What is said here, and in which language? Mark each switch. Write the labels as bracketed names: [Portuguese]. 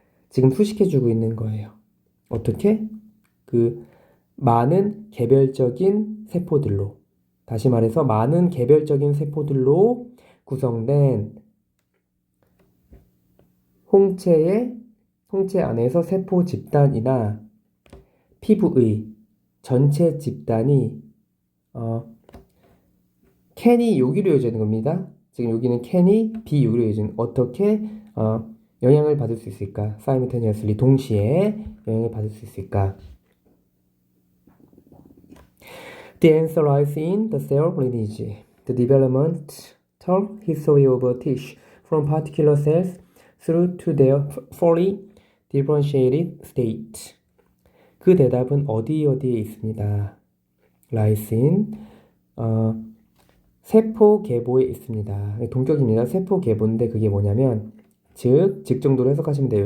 [Korean] 지금 수식해주고 있는 거예요. 어떻게? 그 많은 개별적인 세포들로, 다시 말해서 많은 개별적인 세포들로 구성된 홍채 안에서 세포 집단이나 피부의 전체 집단이 캔이 여기로 이어져 있는 겁니다. 지금 여기는 캔이 B 여기로 이어져 있는 어떻게 영향을 받을 수 있을까? simultaneously 동시에 영향을 받을 수 있을까? [English] The answer lies in the cell lineage, the developmental history of a tissue from particular cells through to their fully differentiated state. [Korean] 그 대답은 어디에 있습니다. lies in 세포 계보에 있습니다. 동격입니다. 세포 계보인데 그게 뭐냐면 즉 정도로 해석하시면 돼요.